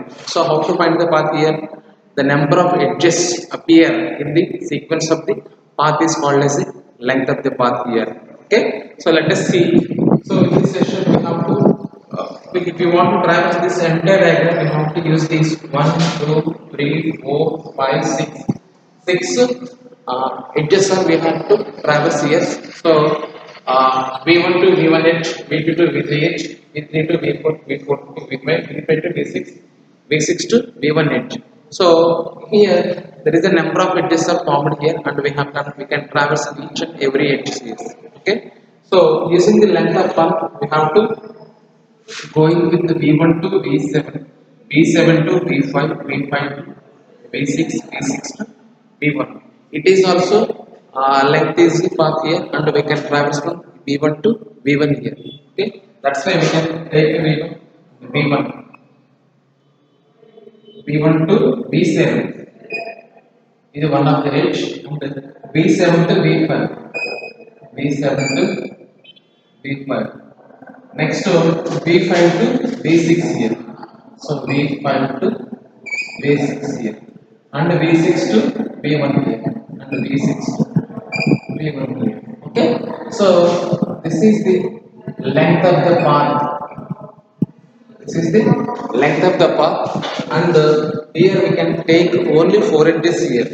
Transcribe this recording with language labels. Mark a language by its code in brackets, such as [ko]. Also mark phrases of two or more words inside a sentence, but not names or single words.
[en] So how to find the path here? The number of edges appear in the sequence of the path is called as the length of the path here. Okay. So let us see. So in this session, we have to if you want to traverse this entire diagram, we have to use these 1, 2, 3, 4, 5, 6, 6 edges are we have to traverse here. So V1 to V1 edge, V2 to V3 edge, V3 to V4, V4 to V5, V5 to V6, V6 to V1 edge. So here there is a number of edges are formed here, and we can traverse each and every edge here. Okay. So using the length of path, we have to going with the V1 to V7, V7 to V5, V5 to V6, V6 to V1. It is also length is the path here, and we can traverse from V1 to V1 here. Okay, that's why we can take V1, V1, V1 to V7 is one of the edge, and V7 to V5, V7 to V5. Next V5 to V6 here. So V5 to V6 here. And V6 to V1 here. And V6 to V1 here. Okay. So this is the length of the path. This is the length of the path, and here we can take only 4 edges here.